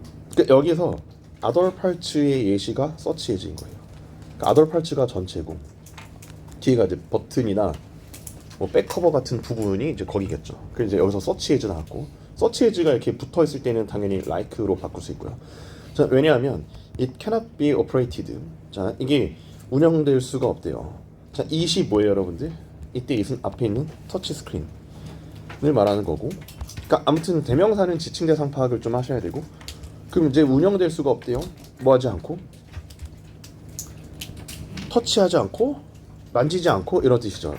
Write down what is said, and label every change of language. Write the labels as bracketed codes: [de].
[ko] 그러니까 여기서 other parts의 예시가 search as인 거예요. 그러니까 other parts가 전체고 뒤에가 이제 버튼이나 뭐 백커버 같은 부분이 이제 거기겠죠. 그래서 이제 여기서 search as 나왔고, search as가 이렇게 붙어 있을 때는 당연히 like로 바꿀 수 있고요. [en] 자, 왜냐하면 it cannot be operated. [ko] 자, 이게 운영될 수가 없대요. 자, it이 뭐예요, 여러분들? 이때 it은 앞에 있는 터치 스크린을 말하는 거고. 그러니까 아무튼 대명사는 지칭 대상 파악을 좀 하셔야 되고. 그럼 이제 운영될 수가 없대요. 뭐 하지 않고, 터치하지 않고, 만지지 않고, 이런 뜻이죠.